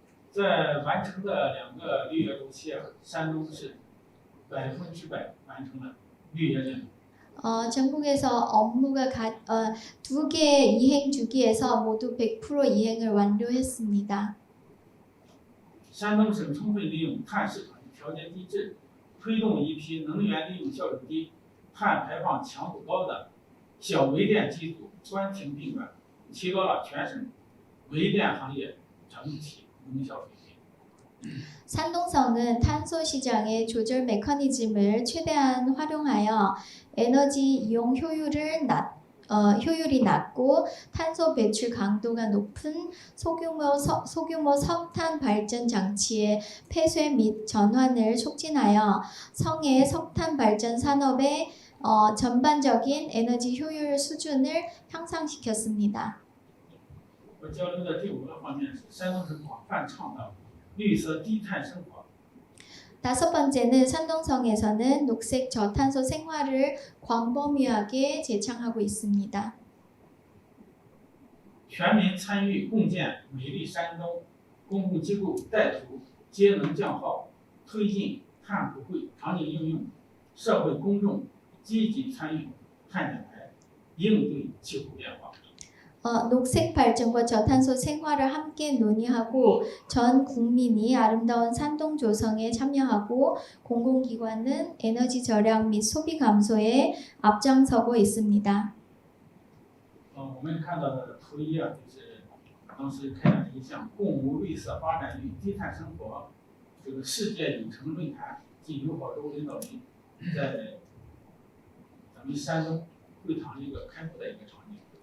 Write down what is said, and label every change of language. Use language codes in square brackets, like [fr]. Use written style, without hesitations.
[zh] 在完成的2个履约周期，山东是100%完成了履约任务。 [ko] 전국에서 업무가 2개 이행 주기에서 모두 100% 이행을 완료했습니다. [zh] 山东省充分利用碳市场的条件机制，推动一批能源利用效率低、碳排放强度高的小微电机组关停并转，提高了全省微电行业整体能效水平。 [ko] 산동성은 탄소 시장의 조절 메커니즘을 최대한 활용하여 에너지 이용 효율을 효율이 낮고 탄소 배출 강도가 높은 소규모 석탄 발전 장치의 폐쇄 및 전환을 촉진하여 성의 석탄 발전 산업의 전반적인 에너지 효율 수준을 향상시켰습니다. [zh] 我交流的第5个方面是山东省广泛倡导绿色低碳生活。 [ko] 다섯 번째는 산동성에서는 녹색 저탄소 생활을 광범위하게 제창하고 있습니다. [zh] 全民参与共建美丽山东，公共机构带头节能降耗，推进碳普惠场景应用，社会公众积极参与碳减排，应对气候变化。 [ko] 녹색 발전과 저탄소 생활을 함께 논의하고 전 국민이 아름다운 산동 조성에 참여하고 공공기관은 에너지 절약 및 소비 감소에 앞장서고 있습니다. [zh] 我们看到的图1啊，就是当时开展的一项共谋绿色发展与低碳生活这个世界里程论坛及友好州领导人在咱们山东会堂一个开幕的一个场景。